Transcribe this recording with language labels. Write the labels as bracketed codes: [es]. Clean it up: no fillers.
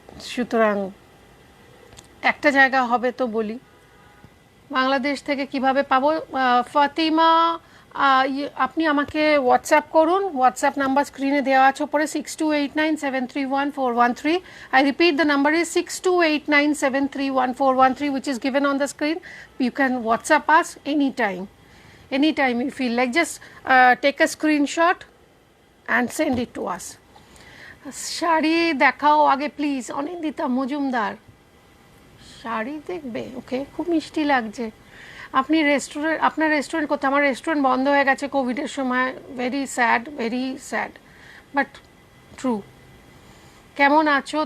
[bn] সুতরাং একটা জায়গা হবে তো বলি, বাংলাদেশ থেকে কিভাবে পাবো? ফাতিমা, আপনি আমাকে হোয়াটসঅ্যাপ করুন, হোয়াটসঅ্যাপ নাম্বার স্ক্রিনে দেওয়া আছে ওপরে, 6289731413। [en] I repeat, the number is 6289731413, which is given on the screen. You can WhatsApp us anytime you feel like. Just take a screenshot and send it to us. [bn] Sari দেখাও আগে please, Anindita Majumdar. Sari দেখবে, ওকে, খুব মিষ্টি লাগছে। আপনি আপনার রেস্টুরেন্ট কোথায়? আমার রেস্টুরেন্ট বন্ধ হয়ে গেছে কোভিডের সময়, [en] Very sad, but true. [bn] কেমন আছো?